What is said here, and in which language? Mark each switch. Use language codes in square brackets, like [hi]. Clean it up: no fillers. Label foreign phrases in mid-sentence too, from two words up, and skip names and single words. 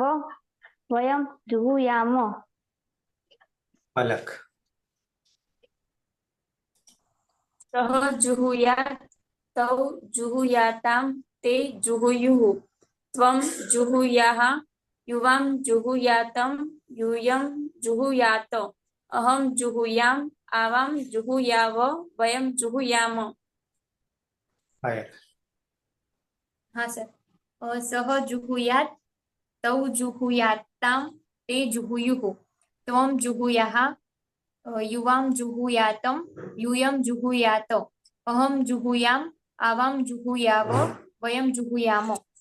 [sa] वयं जुहुयाम. [gu] પલક. [sa] सः जुहुयात् तौ जुहुयाताम् ते जुहुयुः त्वं जुहुयाः युवां जुहुयातम् यूयं जुहुयात अहं जुहुयाम आवाम जुहुयाव वयम जुहुयाम। [en] ફાયર [hi] हाँ सर। [sa] सह जुहुयात तौ जुहुयाताम ते जुहुयुः त्वं जुहुयाः युवां जुहुयातम यूयं जुहुयात अहं जुहुयाम आवाम जुहुयाव वयम जुहुयाम।